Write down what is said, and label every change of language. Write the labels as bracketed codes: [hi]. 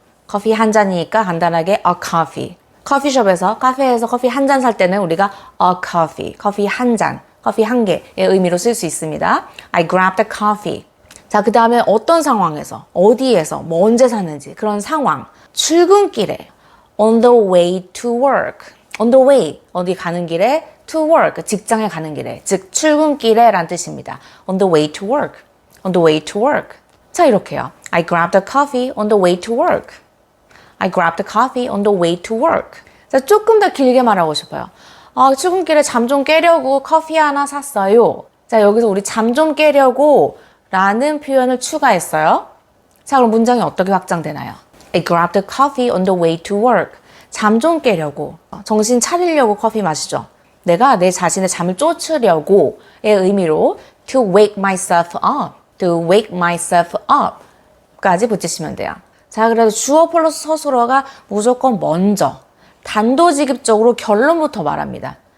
[ko] 커피 한 잔이니까 간단하게 [en] a coffee. [ko] 커피숍에서, 카페에서 커피 한 잔 살 때는 우리가 a coffee, 커피 한 잔, 커피 한 개의 의미로 쓸 수 있습니다. [en] I grabbed a coffee. [ko] 자, 그 다음에 어떤 상황에서, 어디에서, 언제 샀는지 그런 상황. 출근길에 [en] on the way to work. on the way, [ko] 어디 가는 길에 [en] to work, [ko] 직장에 가는 길에, 즉 출근길에 란 뜻입니다. [en] on the way to work. on the way to work. [ko] 자, 이렇게요. [en] I grabbed a coffee on the way to work. I grabbed a coffee on the way to work. [ko] 자, 조금 더 길게 말하고 싶어요. 출근길에 잠 좀 깨려고 커피 하나 샀어요. 자, 여기서 우리 잠 좀 깨려고 라는 표현을 추가했어요. 자, 그럼 문장이 어떻게 확장되나요? [en] I grabbed a coffee on the way to work. [ko] 잠 좀 깨려고, 정신 차리려고 커피 마시죠. 내가 내 자신의 잠을 쫓으려고의 의미로 [en] to wake myself up, [ko] to wake myself up 까지 붙이시면 돼요. 자, 그래서 주어 플러스 서술어가 무조건 먼저 단도직입적으로 결론부터 말합니다.